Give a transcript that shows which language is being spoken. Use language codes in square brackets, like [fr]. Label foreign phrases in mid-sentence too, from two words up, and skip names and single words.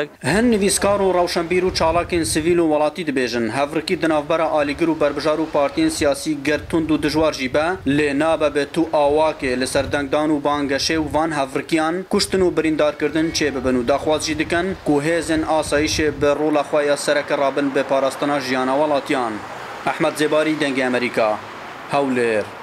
[ku] هەن نویسکار و ڕەوشەنبیر و چالاکên سڤیل و وڵاتی دەبێژن هەڤرکی دناوبەرە ئالیگر و بربژار و پارتیên سیاسî گەرتوند و دژوار جî be lê nabe bi tu awakê li ser dengdan û bangeşê û van hevrikiyan kuştin û birîndarkirdin çê bibin û daxwaz jî dikin ku hêzên asayîşê bi rola xwe ya sereke rabin bi parastina jiyana welatiyan Ehmed Zêbarî Dengê Amerîka Hewlêr